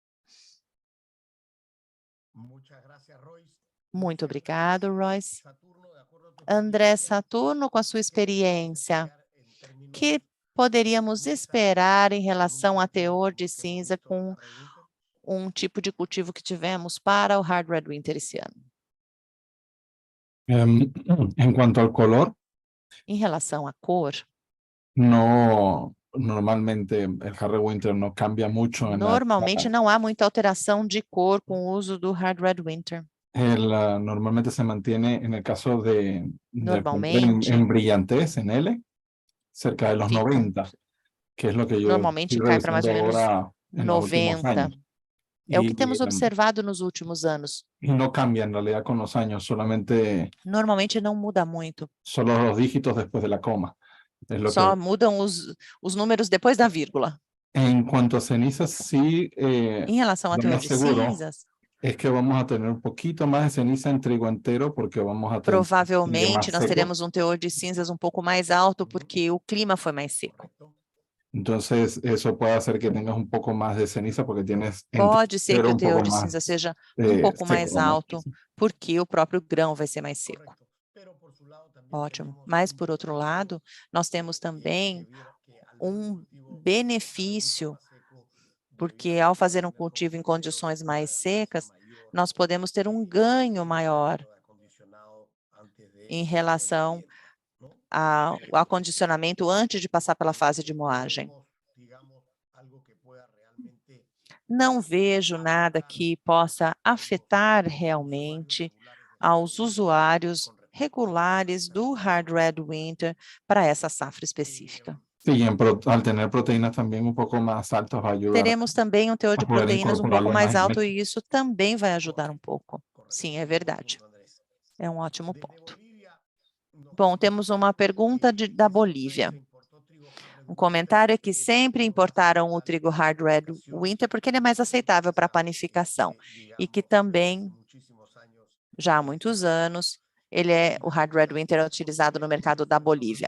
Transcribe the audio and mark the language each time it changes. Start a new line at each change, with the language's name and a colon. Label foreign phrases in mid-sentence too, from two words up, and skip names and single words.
Portuguese: Muito obrigado, Royce. André Saturno, com a sua experiência, que poderíamos esperar em relação a teor de cinza com um tipo de cultivo que tivemos para o Hard Red Winter esse ano?
Spanish: En cuanto al color,
Portuguese: Em relação à cor,
Spanish: normalmente el Hard Red Winter no cambia mucho.
Portuguese: normalmente não há muita alteração de cor com o uso do Hard Red Winter.
Spanish: Normalmente se mantiene, en el caso de
Portuguese: Normalmente.
Spanish: en brillantez, en L, cerca de los
Portuguese: Fica.
Spanish: 90, que es lo que yo
Portuguese: Normalmente
Spanish: estoy
Portuguese: cai para mais ou
Spanish: revisando
Portuguese: menos
Spanish: ahora en los últimos
Portuguese: 90.
Spanish: años.
Portuguese: É o que temos observado nos últimos anos.
Spanish: Y no cambia en realidad con los años, solamente
Portuguese: Normalmente não muda muito.
Spanish: solo los dígitos después de la coma. Es lo
Portuguese: Só
Spanish: que...
Portuguese: mudam os números depois da vírgula.
Spanish: En cuanto a cenizas, sí,
Portuguese: Em relação a
Spanish: lo
Portuguese: teor
Spanish: más
Portuguese: de
Spanish: seguro
Portuguese: cinzas,
Spanish: es que vamos a tener un poquito más de ceniza en trigo entero porque vamos a tener
Portuguese: provavelmente
Spanish: más
Portuguese: nós
Spanish: seco.
Portuguese: teremos um teor de cinzas um pouco mais alto porque o clima foi mais seco.
Spanish: Entonces, eso puede hacer que tengas un poco más de ceniza porque tienes
Portuguese: Pode ser que o
Spanish: un
Portuguese: teor
Spanish: poco
Portuguese: de
Spanish: más
Portuguese: cinza seja um pouco
Spanish: seco,
Portuguese: mais
Spanish: ¿no?
Portuguese: alto porque o próprio grão vai ser mais seco. Ótimo. Mas, por outro lado, nós temos também um benefício, porque ao fazer um cultivo em condições mais secas, nós podemos ter um ganho maior em relação ao acondicionamento antes de passar pela fase de moagem. Não vejo nada que possa afetar realmente aos usuários regulares do Hard Red Winter para essa safra específica.
Spanish: Sí, al tener proteínas también un poco más altas va a ayudar.
Portuguese: Teremos também um teor de
Spanish: a poder
Portuguese: proteínas um pouco
Spanish: incorporarlo
Portuguese: mais na alto
Spanish: dieta.
Portuguese: e isso também vai ajudar um pouco. Sim, é verdade. É um ótimo ponto. Bom, temos uma pergunta da Bolívia. Um comentário é que sempre importaram o trigo Hard Red Winter porque ele é mais aceitável para panificação e que também, já há muitos anos, o Hard Red Winter é utilizado no mercado da Bolívia.